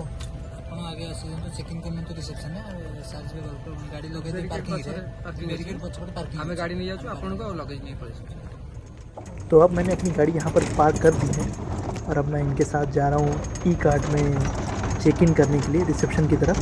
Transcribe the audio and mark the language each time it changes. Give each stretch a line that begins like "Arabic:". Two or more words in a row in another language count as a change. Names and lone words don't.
Odia: ଆପଣ ଆଗେ ଆସୁଛନ୍ତି ଚେକିଂ କରନ୍ତୁ
English: reception service
Odia: ଗାଡ଼ି ଲଗେଇ ପାର୍କିଂରେ ବ୍ୟାରିକେଡ୍ ପଛପଟେ ପାର୍କିଂ ଆମେ ଗାଡ଼ି ନେଇଯାଉଛୁ ଆପଣଙ୍କୁ ଆଉ ଲଗେଜ ନେଇ ପଳେଇ ଆସୁଛୁ।
Hindi: तो अब मैंने अपनी गाड़ी यहाँ पर पार्क कर दी है और अब मैं इनके साथ जा रहा हूँ ई कार्ड में
English: check in
Hindi: करने के लिए रिसेप्शन की तरफ।